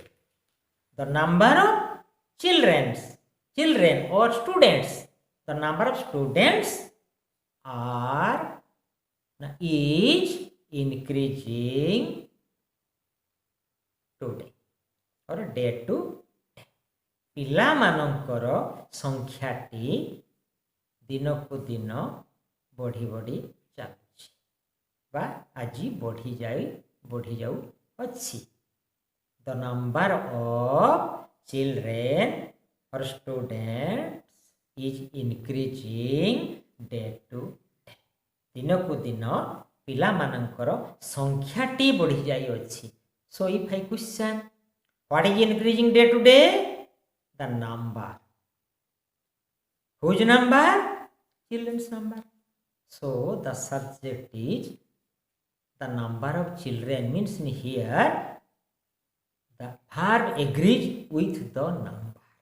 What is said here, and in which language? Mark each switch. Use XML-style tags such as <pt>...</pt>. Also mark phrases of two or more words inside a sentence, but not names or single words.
<en>The number of children or students, the number of students is increasing today or day to day.</en> <or>ପିଲାମାନଙ୍କର ସଂଖ୍ୟାଟି ଦିନକୁ ଦିନ ବଢ଼ି ବଢ଼ି ଚାଲୁଛି ବା ଆଜି ବଢ଼ି ଯାଉଅଛି.</or> <en>The number of children or students is increasing day to day.</en> <or>ଦିନକୁ ଦିନ ପିଲାମାନଙ୍କର ସଂଖ୍ୟାଟି ବଢ଼ି ଯାଇଅଛି.</or> <en>So if I question, what is increasing day to day? The number. Whose number? Children's number. So the subject is the number of children, means in here the verb agrees with the number.</en>